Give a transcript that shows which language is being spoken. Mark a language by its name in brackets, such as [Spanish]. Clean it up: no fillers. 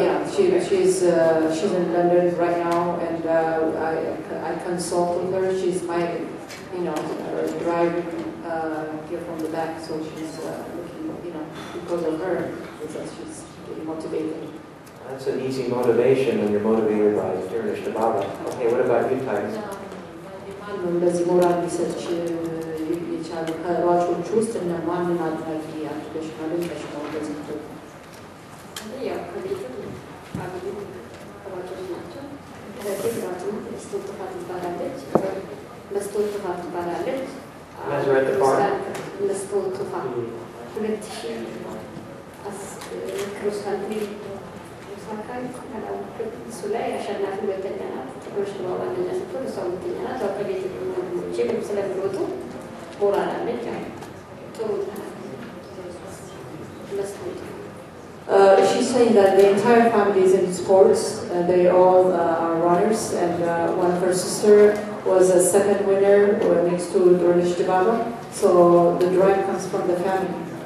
[English] Yeah, she's in London right now, and I consult with her. She's my, driving here from the back, so she's looking, because of her, she's really motivated. That's an easy motivation when you're motivated by Kurdish Dababa. Okay, what about you, Titus? [Amharic] እንደዚህ ሞራል ሊሰጥሽ የቻሉ ከሯጮች ውስጥ እነማንን አድናቂ አድርገሽ አድንቀሽ ነው እንደዚህ ያው ከቤት ፋሚሊ ሯጮች ናቸው። ከቤት ራሱ መስቶት ጥፋት ትባላለች። መስቶት ጥፋት ትባላለች። [English] Measure at the farm? [Amharic] መስቶት ጥፋት 2010 ክሮስ ካንትሪ ሳካይ እሱ ላይ አሸናፊ ሁለተኛ ናት። ጥሩነሽ ድባባ አንደኛ ስትሆን እሷ ሁለተኛ ናት። ያው ከቤት ወንድሞቼ ስለሚሮጡ ሞራል አለኝ። ጥሩ [English] She's saying that the entire family is in sports. They all are runners, and one of her sister was a second winner next to Dornish Dibaba. So the drive comes from the family.